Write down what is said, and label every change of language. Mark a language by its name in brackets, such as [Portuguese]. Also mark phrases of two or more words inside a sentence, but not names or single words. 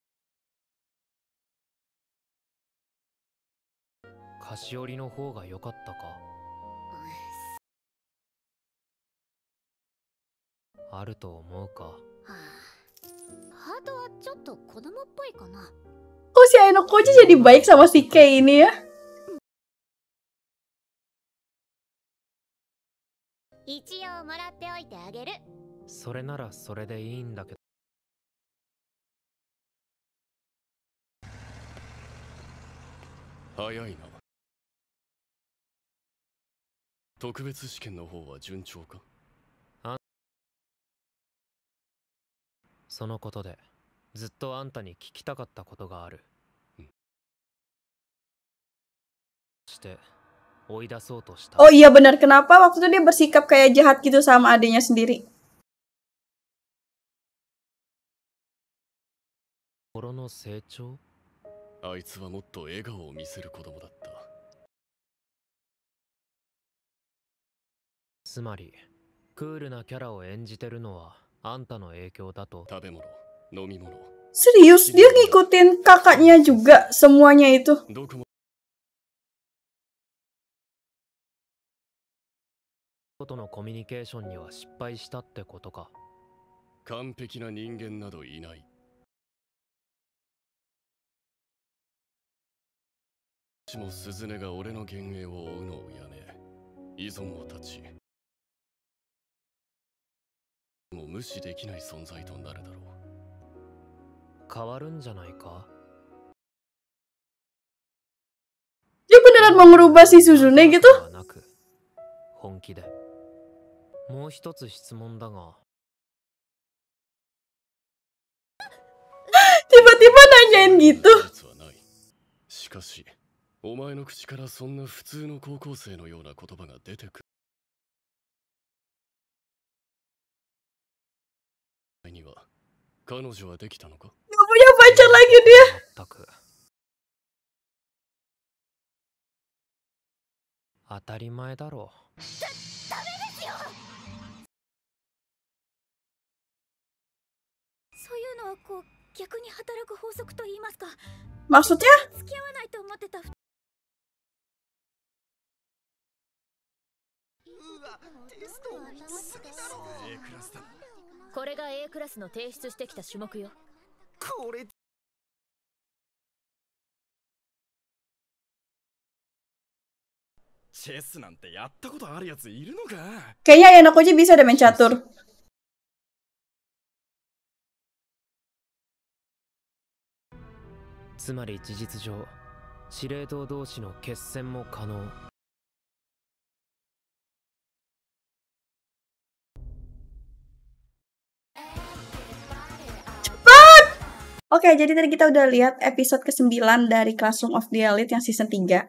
[Japanese] 菓子折りの方が良かったか。あると思うか。はあ、ハートはちょっと子供っぽいかな。 [Indonesian] kok si Ayanokonya jadi baik sama si Kei ini ya? [Japanese] 一応もらっておいてあげる。それならそれでいいんだけど。早いな。特別試験の方は順調か？そのことでずっとあんたに聞きたかったことがある。して追い出そうとした。 [Indonesian] Oh iya benar, kenapa waktu itu dia bersikap kayak jahat gitu sama adiknya sendiri? [Japanese] 心の成長？あいつはもっと笑顔を見せる子供だった。つまりクールなキャラを演じてるのはあんたの影響だと。食べ物、飲み物。 [Indonesian] Serius, dia ngikutin kakaknya juga semuanya itu. [Japanese] どこもとのコミュニケーションには失敗したってことか。完璧な人間などいない。も鈴音が俺の幻影を追うのをやめ、依存を断ち、もう無視できない存在となるだろう。変わるんじゃないか。 [Indonesian] Dia beneran mau ngerubah si Suzune gitu? [Japanese] なく本気で。もう一つ質問だが。 [Indonesian] Tiba-tiba nanyain gitu. [Japanese] 実はない。しかし、お前の口からそんな普通の高校生のような言葉が出てくる。には彼女はできたのか？ [Indonesian] Gak punya pacar lagi dia. [Japanese] 全く。当たり前だろう。ダメですよ。そういうのはこう逆に働く法則と言いますか。 [Indonesian] Maksudnya? [Japanese] 付き合わないと思ってた。これが A クラスの提出してきた種目よ。これチェスなんてやったことあるやついるのか？ [Indonesian] Kayaknya Ayanokonya bisa deh main catur. [Japanese] つまり事実上司令塔同士の決戦も可能。 [Indonesian] Oke, jadi tadi kita udah lihat episode ke-9 dari Classroom of the Elite yang season 3.